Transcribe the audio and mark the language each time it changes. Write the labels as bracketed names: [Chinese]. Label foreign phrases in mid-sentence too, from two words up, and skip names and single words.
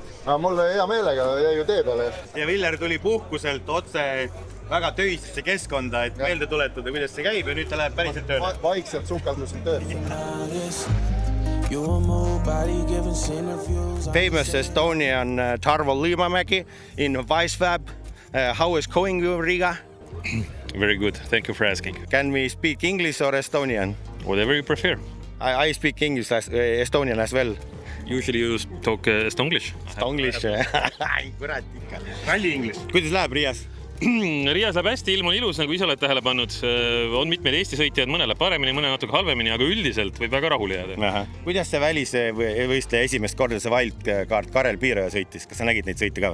[Estonian] Mulle hea meelega jäi ju tee peale. Ja Viller tuli puhkuselt otse väga töisesse keskkonda, et meelde tuletada, kuidas see käib ja nüüd ta läheb päriselt tööle. Vaikselt sukeldusin tööle. [English] Famous Estonian Tarvo Liivamägi in Wisefab. How is going you, Riga? Very good. Thank you for asking. Can we speak English or Estonian? Whatever you prefer. I speak English, Estonian as well. Usually you talk Estonglish. [Estonian] Estonglish. Kurat ikka. Ralli English. Kuidas läheb Riias? Riias läheb hästi, ilm on ilus, nagu ise oled tähele pannud. On mitmed Eesti sõitjad, mõne läheb paremini, mõne natuke halvemini, aga üldiselt võib väga rahule jääda. Kuidas see välisvõistleja esimest korda see wildcard Karel Piiraja sõitis? Kas sa nägid neid sõite ka?